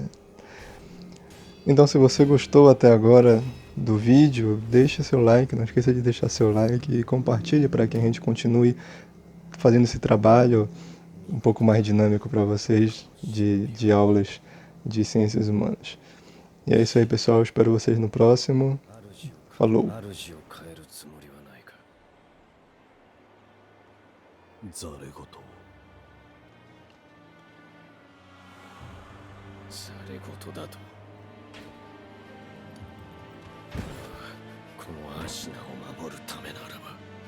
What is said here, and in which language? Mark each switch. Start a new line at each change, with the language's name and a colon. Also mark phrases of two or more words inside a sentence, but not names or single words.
Portuguese: Então, se você gostou até agora do vídeo, deixe seu like, não esqueça de deixar seu like e compartilhe para que a gente continue fazendo esse trabalho um pouco mais dinâmico para vocês de aulas de ciências humanas. E é isso aí, pessoal. Espero vocês no próximo. Falou!
Japanese: ざれ言ざれ言だとこのアシナを守るためならば